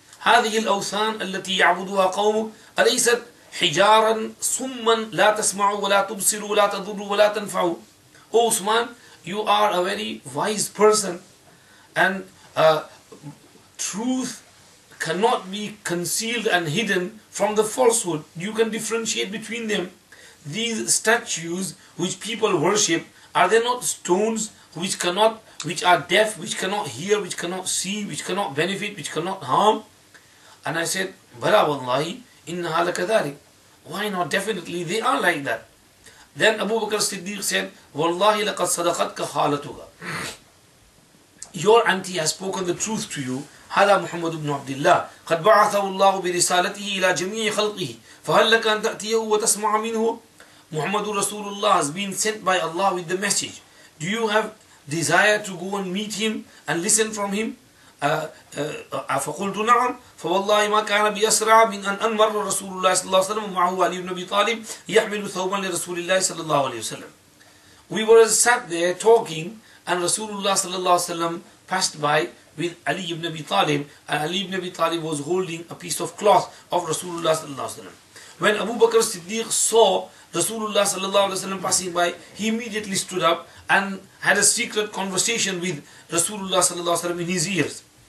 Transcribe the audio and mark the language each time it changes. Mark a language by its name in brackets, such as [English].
[Arabic] هذه الأوثان التي يعبدها قومك أليست حجارا صما لا تسمع ولا تبصر ولا تضر ولا تنفع. [English] O Usman, you are a very wise person, and truth cannot be concealed and hidden from the falsehood. You can differentiate between them. These statues which people worship, are they not stones which are deaf, which cannot hear, which cannot see, which cannot benefit, which cannot harm? And I said, [Arabic] Bala wallahi, innaha lakadhalik. [English] Why not? Definitely they are like that. Then Abu Bakr Siddiq said, [Arabic] Wallahi laqad sadaqatka khalatuka. [English] Your auntie has spoken the truth to you. [Arabic] هذا محمد بن عبد الله قد بعثه الله برسالته إلى جميع خلقه فهل لك أن تأتيه وتسمع منه. [English] Muhammad Rasulullah has been sent by Allah with the message. Do you have desire to go and meet him and listen from him? [Arabic] فقلت نعم فوالله ما كان بأسرع من أن أمر رسول الله صلى الله عليه وسلم ومعه علي بن أبي طالب يحمل ثوبا لرسول الله صلى الله عليه وسلم. [English] We were sat there talking, and Rasulullah صلى الله عليه وسلم passed by with Ali ibn Abi Talib, and Ali ibn Abi Talib was holding a piece of cloth of Rasulullah sallallahu alaihi wasallam. When Abu Bakr Siddiq saw Rasulullah sallallahu alaihi wasallam passing by, he immediately stood up and had a secret conversation with Rasulullah sallallahu alaihi wasallam in his ears.